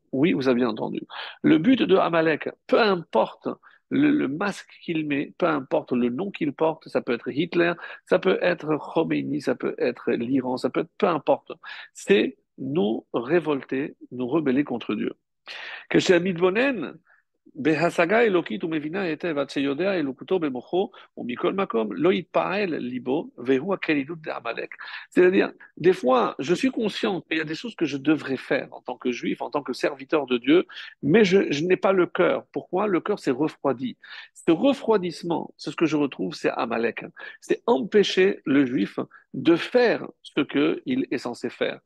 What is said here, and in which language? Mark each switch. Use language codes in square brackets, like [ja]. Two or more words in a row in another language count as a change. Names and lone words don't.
[fr] Oui, vous avez bien entendu. Le but de Amalek, peu importe le masque qu'il met, peu importe le nom qu'il porte, ça peut être Hitler, ça peut être Khomeini, ça peut être l'Iran, ça peut être peu importe. C'est nous révolter, nous rebeller contre Dieu. [he] כשהמתבונן בהשגה אלוקית ומבינה היטב עד שיודע אלוקותו במוחו ומכל מקום לא יתפעל ליבו והוא הכלילות d'Amalek. [fr] C'est-à-dire, des fois, je suis conscient qu'il y a des choses que je devrais faire en tant que juif, en tant que serviteur de Dieu, mais je n'ai pas le cœur. Pourquoi? Le cœur s'est refroidi. Ce refroidissement, c'est ce que je retrouve, c'est Amalek. C'est empêcher le juif de faire ce qu'il est censé faire.